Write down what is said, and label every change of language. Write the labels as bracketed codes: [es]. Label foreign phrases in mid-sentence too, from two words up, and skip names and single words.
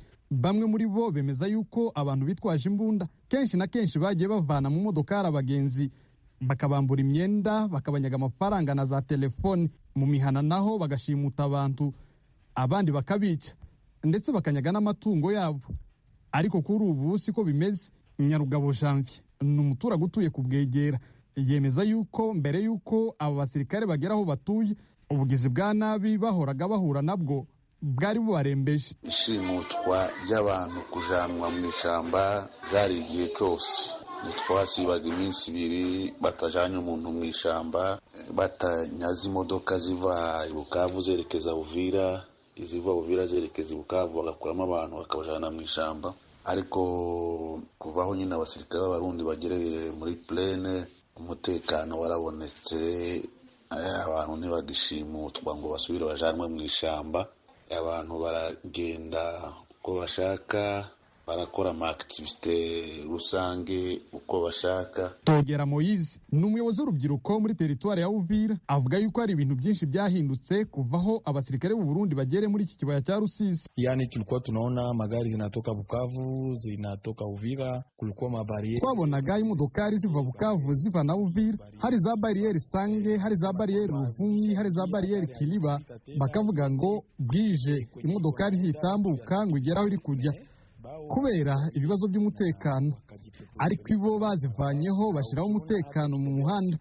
[rw] Bamwe muri bo bemeza yuko abantu bitwaje imbunda kenshi na kenshi bagiye bavana mu modoka abagenzi bakabambura imyenda bakabanyaga amafaranga na za telefone mu mihana naho bagashimuta abantu abandi bakabica ndetse bakanyaga n'amatungo yabo. Ariko kuri ubu siko bimeze. Nyarugabo Janvier ni umuturage utuye ku Bwegera yemeza yuko mbere yuko abo basirikare bageraho batuye ubugizi bwa nabi bahoraga bahura nabwo bwari bubarembeje. Ishimutwa ry'abantu kujanwa mu ishamba byari igihe cyose. Ntitwasibaga iminsi 2 batajanye umuntu mu ishamba batanyaza imodoka ziva i Bukavu zerekeza Uvira, iziva Uvira zerekeza Bukavu bagakuramo abantu bakabajana mu ishamba. Ariko kuvaho nyine abasirikare b'Abarundi bagereye muri plaine umutekano warabonetse, abantu ntibagishimutwa ngo basubire bajanwe mu ishamba. Abantu baragenda uko bashaka, barakora activite rusange uko bashaka. Togera Moise ni umuyobozi w'urubyiruko muri teritwari ya Uvira avuga yuko hari ibintu byinshi byahindutse kuvaho abasirikare b'u Burundi bagere muri iki kibaya cya Rusizi. [sw] Yani tulikuwa tunaona magari zinatoka Bukavu zinatoka Uvira, kulikuwa mabariere. [rw] Twabonaga imodokari ziva Bukavu ziva na Uvira, hari za barriere Sange, hari za barriere Ruvumyi, hari za barriere Kiliba, bakavuga ngo bwije imodokari ntitambuka ngo igeraho iri kujya kubera ibibazo by'umutekano. Ariko ibo bazivanyeho bashiraho umutekano mu muhanda.